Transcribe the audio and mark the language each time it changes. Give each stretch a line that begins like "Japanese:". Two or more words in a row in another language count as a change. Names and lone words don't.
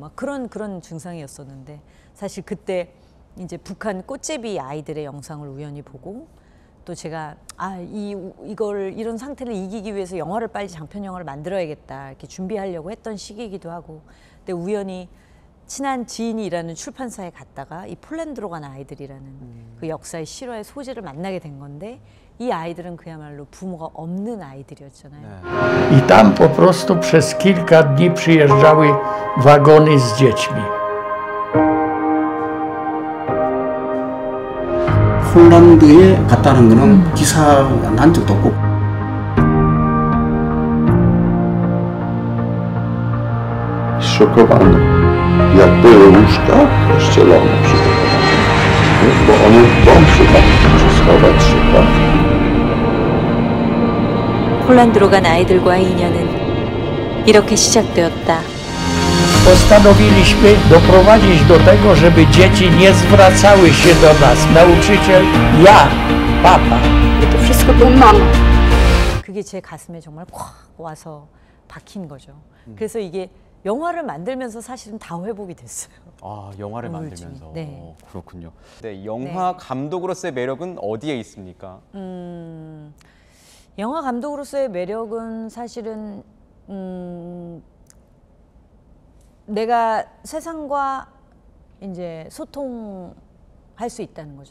Korean: 막 그런 증상이었었는데 사실 그때 이제 북한 꽃제비 아이들의 영상을 우연히 보고 또 제가 이런 상태를 이기기 위해서 영화를 빨리 장편 영화를 만들어야겠다 이렇게 준비하려고 했던 시기이기도 하고 근데 우연히 친한 지인이 일하는 출판사에 갔다가 이 폴란드로 간 아이들이라는 그 역사의 실화의 소재를 만나게 된 건데 이 아이들은 그야말로 부모가 없는 아이들이었잖아요. 네.
Polish: I tam po prostu przez kilka dni przyjeżdżały wagony z dziećmi.
Korean: 폴란드에 갔다는 거는 기사가 난 적도 없고
Polish: Zszokowany, jak były łóżka pościelone przygotowane, bo one w dom trzeba schować się, tak?
Korean: 폴란드로 간 아이들과의 인연은 이렇게 시작되었다.
Polish: Postanowiliśmy doprowadzić do tego, żeby dzieci nie zwracały się do nas. Nauczyciel, ja, papa. To wszystko to mama.
Korean: 그게 제 가슴에 정말 콱 와서 박힌 거죠. 그래서 이게 영화를 만들면서 사실은 다 회복이 됐어요. 아, 영화를 우울증이. 만들면서. 네. 그렇군요. 네, 영화 감독으로서의 매력은 어디에 있습니까? 영화 감독으로서의 매력은 사실은 내가 세상과 이제 소통할 수 있다는 거죠.